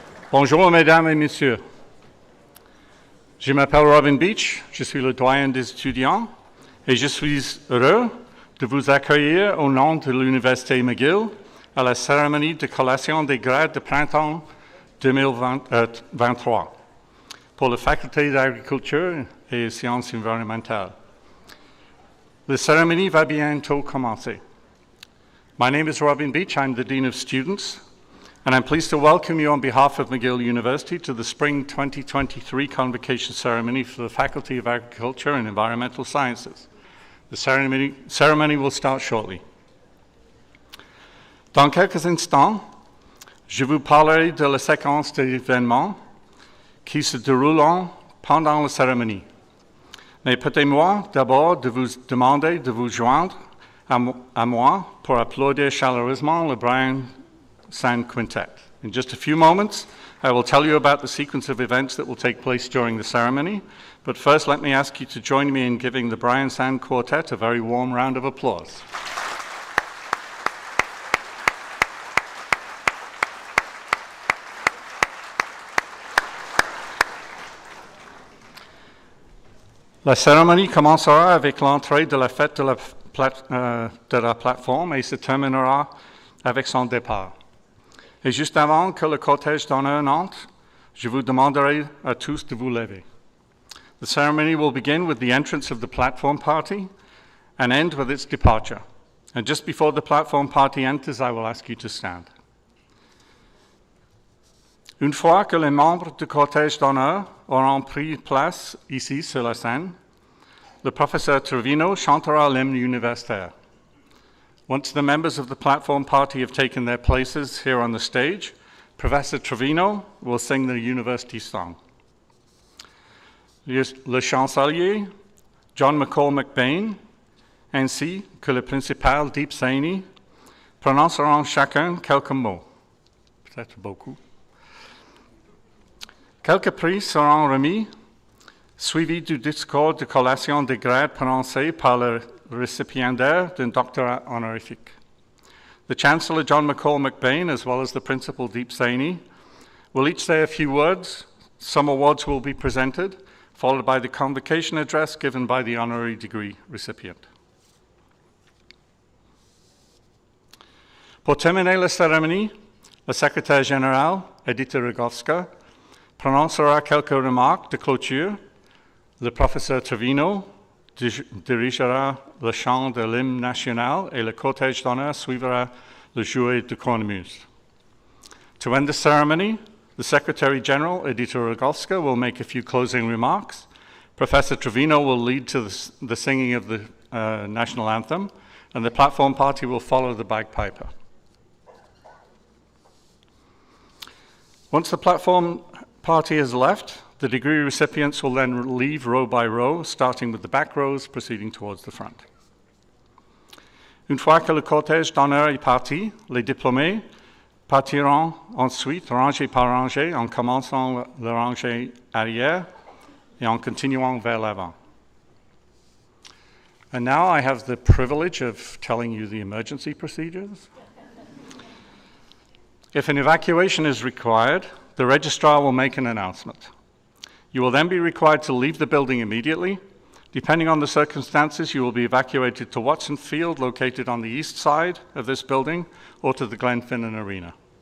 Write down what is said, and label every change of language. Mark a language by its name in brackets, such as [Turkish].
[French] Bonjour, mesdames et messieurs. Je m'appelle Robin Beach, je suis le doyen des étudiants et je suis heureux de vous accueillir au nom de l'Université McGill à la cérémonie de collation des grades de printemps 2023 pour la faculté d'agriculture et sciences environnementales. [English] The ceremony [French] va bientôt commencer. [English] My name is Robin Beach, I'm the Dean of Students, and I'm pleased to welcome you on behalf of McGill University to the Spring 2023 Convocation Ceremony for the Faculty of Agriculture and Environmental Sciences. The ceremony will start shortly. [French] Dans quelques instants, je vous parlerai de la séquence d'événements qui se dérouleront pendant la cérémonie. Mais permettez-moi d'abord de vous demander de vous joindre à moi pour applaudir chaleureusement le Brian Sand Quintet. [English] In just a few moments, I will tell you about the sequence of events that will take place during the ceremony, but first let me ask you to join me in giving the Brian Sand Quartet a very warm round of applause. [French] La cérémonie commencera avec l'entrée de la fête de la plateforme et se terminera avec son départ. Et juste avant que le cortège d'honneur n'entre, je vous demanderai à tous de vous lever. [English] The ceremony will begin with the entrance of the platform party and end with its departure. And just before the platform party enters, I will ask you to stand. [French] Une fois que les membres du cortège d'honneur auront pris place ici sur la scène, le professeur Trevino chantera l'hymne universitaire. [English] Once the members of the platform party have taken their places here on the stage, Professor Trevino will sing the university song. [French] Le chancelier John McCall McBain, ainsi que le principal Deep Saini, prononceront chacun quelques mots, peut-être beaucoup. Quelques prix seront remis, suivis du discours de collation des grades prononcé par le récipiendaire d'un doctorat honorifique. [English] The Chancellor John McCall McBain, as well as the Principal Deep Saini, will each say a few words. Some awards will be presented, followed by the convocation address given by the honorary degree recipient. [French] Pour terminer la cérémonie, le secrétaire général, Edita Rogovska, prononcera quelques remarques de clôture. Le professeur Trevino dirigera le chant de l'hymne national et le cortège d'honneur suivra le jouet de cornemuse. [English] To end the ceremony, the Secretary General, Edita Rogovska, will make a few closing remarks. Professor Trevino will lead to the singing of the national anthem, and the platform party will follow the bagpiper. Once the platform party has left, the degree recipients will then leave row by row, starting with the back rows, proceeding towards the front. [French] Une fois que le cortège d'honneur est parti, les diplômés partiront ensuite rangée par rangée en commençant la rangée arrière et en continuant vers l'avant. [English] And now I have the privilege of telling you the emergency procedures. If an evacuation is required, the registrar will make an announcement. You will then be required to leave the building immediately. Depending on the circumstances, you will be evacuated to Watson Field, located on the east side of this building, or to the Glenfinnan Arena.